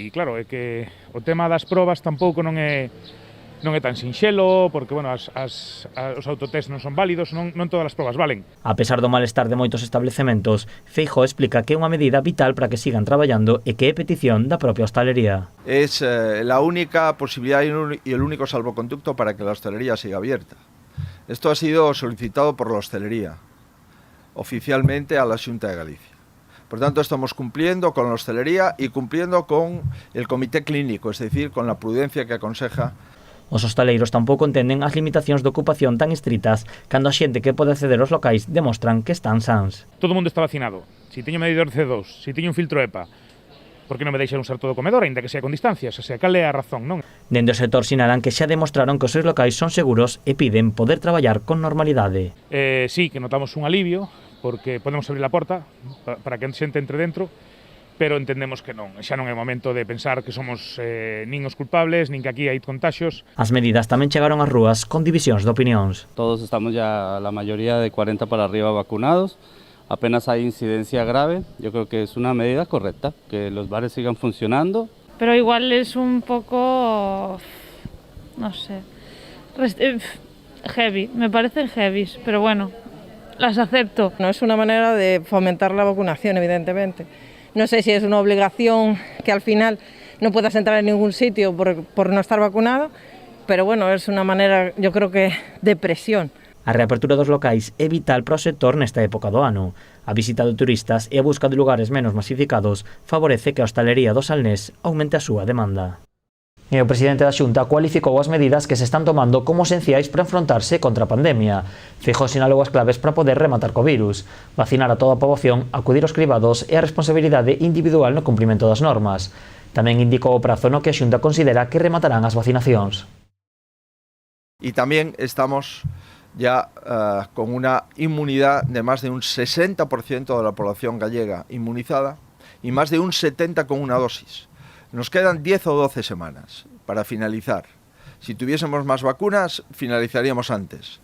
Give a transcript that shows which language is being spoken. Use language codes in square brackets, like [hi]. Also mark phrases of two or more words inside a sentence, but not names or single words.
[gl] E claro, é que o tema das probas tampouco non é tan sinxelo, porque bueno, os autotest non son válidos, non todas as probas valen. A pesar do malestar de moitos establecementos, Feijóo explica que é unha medida vital para que sigan traballando e que é petición da propia hostalería. [es] Es la única posibilidad y el único salvoconducto para que la hostelería siga abierta. Esto ha sido solicitado por la hostelería, oficialmente a la Xunta de Galicia. Por tanto, estamos cumpliendo con la hostelería y cumpliendo con el comité clínico, es decir, con la prudencia que aconseja. [gl] Os hostaleiros tampouco entenden as limitacións de ocupación tan estritas cando a xente que pode acceder aos locais demostran que están sans. Todo o mundo está vacinado. Si teño medidor C2, si teño un filtro EPA, por que non me deixan usar todo o comedor, aínda que sea con distancias? O sea, cal é a razón, non? Dende o sector sinalan que xa demostraron que os seus locais son seguros e piden poder traballar con normalidade. Sí, que notamos un alivio, porque podemos abrir a porta para que a xente entre dentro, pero entendemos que non, xa non é momento de pensar que somos nin os culpables, nin que aquí hai contaxios. As medidas tamén chegaron ás rúas con divisións de opinións. [es] Todos estamos ya, la mayoría de 40 para arriba vacunados, apenas hay incidencia grave, yo creo que es una medida correcta, que los bares sigan funcionando. Pero igual es un poco, no sé, heavy, me parecen heavies, pero bueno, las acepto. No es una manera de fomentar la vacunación, evidentemente. No sé si es una obligación que al final no puedas entrar en ningún sitio por no estar vacunado, pero bueno, es una manera, yo creo que, de presión. [gl] A reapertura dos locais é vital para o sector nesta época do ano. A visita de turistas e a busca de lugares menos masificados favorece que a hostalería do Salnés aumente a súa demanda. E o presidente da Xunta cualificou as medidas que se están tomando como esenciais para enfrontarse contra a pandemia. Fijou sinalou as claves para poder rematar co virus, vacinar a toda a poboación, acudir aos cribados e a responsabilidade individual no cumprimento das normas. Tamén indicou o prazo no que a Xunta considera que rematarán as vacinacións. [es] Y también estamos ya con una inmunidad de más de un 60% de la población gallega inmunizada y más de un 70% con una dosis. Nos quedan 10 o 12 semanas para finalizar. Si tuviésemos más vacunas, finalizaríamos antes.